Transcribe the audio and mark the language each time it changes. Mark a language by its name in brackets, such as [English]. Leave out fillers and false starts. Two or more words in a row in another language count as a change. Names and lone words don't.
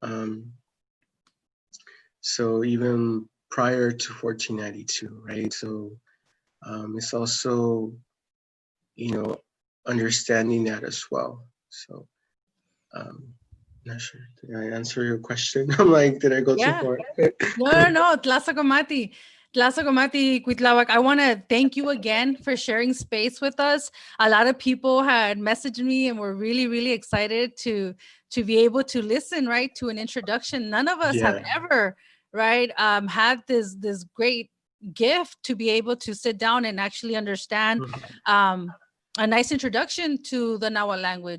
[English] So even prior to 1492, right? So it's also, understanding that as well. So not sure. Did I answer your question? I'm like, did I go too far? No. Tlazohcamati. Tlazohcamati, Cuitlahuac, I want to thank you again for sharing space with us. A lot of people had messaged me and were really, really excited to be able to listen, right, to an introduction. None of us have ever, right, had this great gift to be able to sit down and actually understand a nice introduction to the Nahuatl language.